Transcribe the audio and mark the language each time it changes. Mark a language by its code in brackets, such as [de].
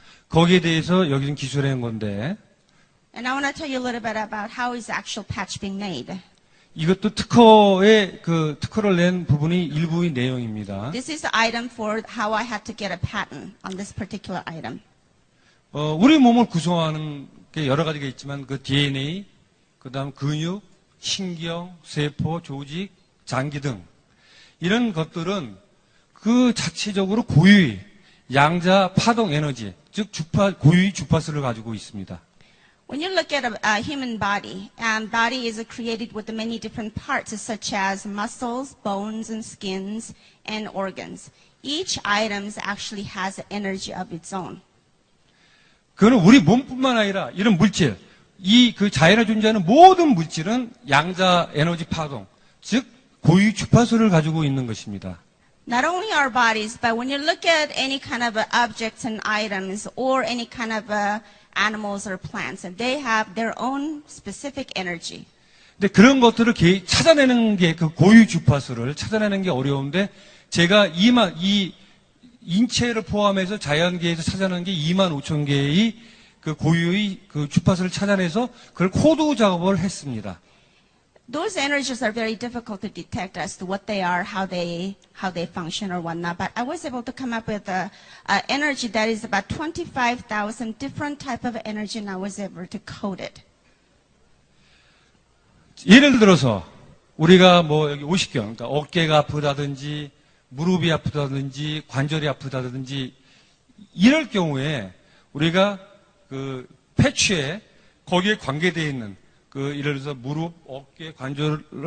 [ko] 거기에 대해서 여기는 기술한 건데. [en] And I want to tell you a little bit about how is the actual patch being made. [ko] 이것도 특허를 낸 부분이 일부의 내용입니다. [en] This is the item for how I had to get a patent on this particular item. [ko] 우리 몸을 구성하는 게 여러 가지가 있지만 그 DNA, 그다음 근육, 신경, 세포, 조직, 장기 등 이런 것들은 그 자체적으로 고유의 양자 파동 에너지, 즉 고유의 주파수를 가지고 있습니다. [en] When you look at a human body, body is created with many different parts, such as muscles, bones, and skins, and organs. Each item actually has an energy of its own. [ko] 그는 우리 몸뿐만 아니라 이런 물질, 그 자연에 존재하는 모든 물질은 양자 에너지 파동, 즉 고유 주파수를 가지고 있는 것입니다. [en] Not only our bodies, but when you look at any kind of objects and items, or any kind of animals or plants, and they have their own specific energy. [ko] 근데 그런 것들을 찾아내는 게 그 고유 주파수를 찾아내는 게 어려운데 제가 이 인체를 포함해서 자연계에서 찾아내는 게 25,000개의 그 고유의 그 주파수를 찾아내서 그걸 코드 작업을 했습니다. [en] those energies are very difficult to detect as to what they are, how they function or whatnot. But I was able to come up with a energy that is about 25,000 different type of energy, and I was able to code it. [ko] 예를 들어서 우리가 뭐 여기 50경, 그러니까 어깨가 아프다든지 무릎이 아프다든지 관절이 아프다든지 이럴 경우에 우리가 그 패치에 거기에 관계되어 있는 그 예를 들어서 무릎, 어깨, 관절을